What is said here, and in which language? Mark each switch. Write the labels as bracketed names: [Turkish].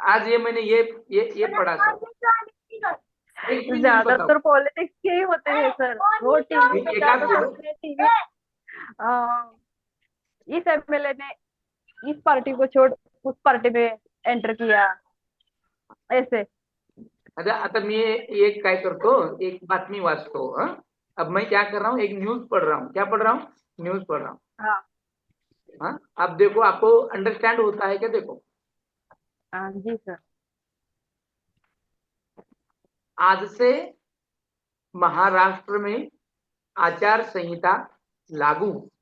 [Hindi] आज ये मैंने ये पढ़ा सर। एक भी न्यूज़ बताओ। ज्यादातर पॉलिटिक्स के ही होते हैं सर, वो टीवी पे एकाध ज्यादा बोलो। सुनते हैं। टीवी इस एमएलए ने इस पार्टी को छोड़ उस पार्टी में एंटर किया, ऐसे। [Marathi] आता मी एक काय करतो, एक बातमी वाचतो। [Hindi] अब मैं क्या कर रहा हूँ? एक न्यूज़ पढ़ रहा हूँ। क्या पढ़ रहा हूँ? न्यूज़ पढ़ रहा हूँ। हाँ। अब देखो, आपको अंडरस्टैंड होता है क्या? देखो, हाँ जी सर। आज से महाराष्ट्र में आचार संहिता लागू।